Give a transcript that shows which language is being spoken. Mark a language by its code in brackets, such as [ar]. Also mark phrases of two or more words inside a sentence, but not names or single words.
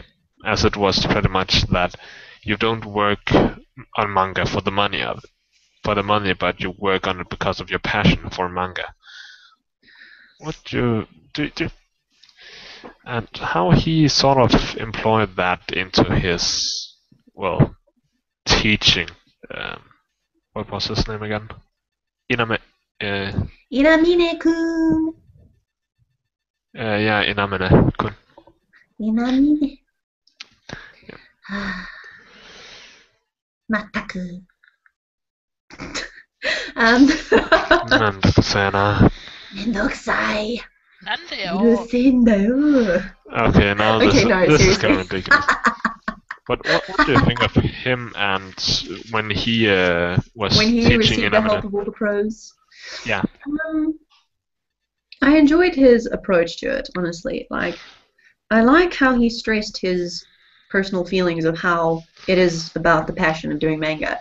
[en] As it was pretty much that you don't work on manga for the money but you work on it because of your passion for manga. What do and how he sort of employed that into his teaching. What was his name again? Inamine-kun. Yeah, Inamine-kun. Inamine. Mataku. [ja] なんだかさやな。めんどくさい。なんだうるよ。せえんだよ。 [en] Okay, now Okay, no, this is seriously. kind of ridiculous. But what do you think of him and when he was When he teaching received the help Inamine? of all the pros. Yeah. I enjoyed his approach to it, honestly. Like, I like how he stressed his personal feelings of how it is about the passion of doing manga.